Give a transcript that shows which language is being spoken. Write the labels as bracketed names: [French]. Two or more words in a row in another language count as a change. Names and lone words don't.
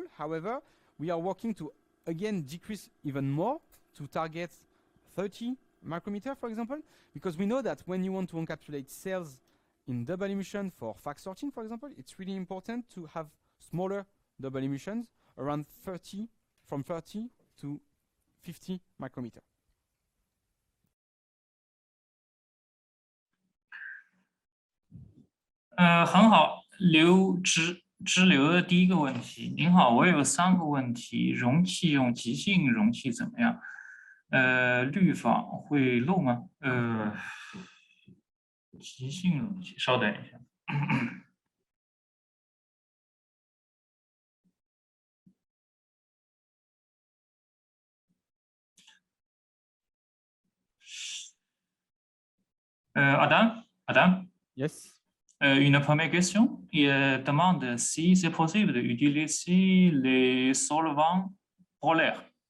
[English] However, we are working to again decrease even more to target 30 micrometer, for example, because we know that when you want to encapsulate cells in double emulsion for FAC sorting, for example, it's really important to have smaller double emulsions around 30, from 30 to 50 micrometer. [Chinese] 很好，支流的第一个问题，您好，我有3个问题，容器用极性容器怎么样？滤网会漏吗？极性容器，稍等一下。Adam? [English] Yes. [French] Une première question. Il demande si c'est possible d'utiliser les solvants polaires.